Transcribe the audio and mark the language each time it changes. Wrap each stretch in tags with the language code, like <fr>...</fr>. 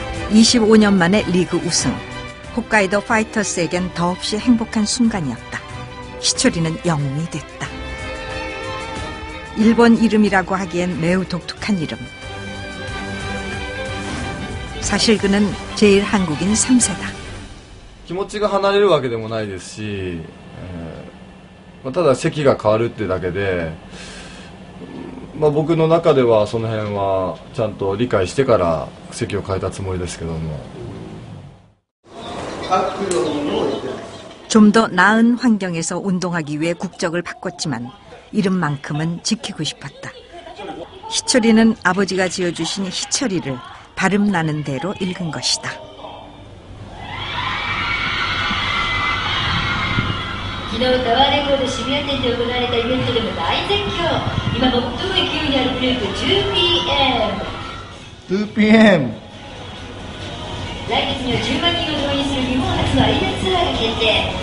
<ko>(25년) 만에 리그 우승. 홋카이도 파이터스에겐 더없이 행복한 순간이었다. 희철이는 영웅이 됐다. 일본 이름이라고 하기엔 매우 독특한 이름. 사실 그는 제일 한국인 3세다.</ko> <ja>気持ちが離れるわけでもないですし、ただ席が変わるってだけで、僕の中ではその辺はちゃんと理解してから席を変えたつもりですけども。</ja> <ko>좀 더 나은 환경에서 운동하기 위해 국적을 바꿨지만 이름만큼은 지키고 싶었다. 희철이는 아버지가 지어주신 희철이를 발음 나는 대로 읽은 것이다.</ko> <ja>昨日タワーレコード渋谷店で行われたイベントでも大絶叫。今最も勢いにあるグループ 2PM。来月には10万人を動員する日本初のアリーナツアーが決定。</ja>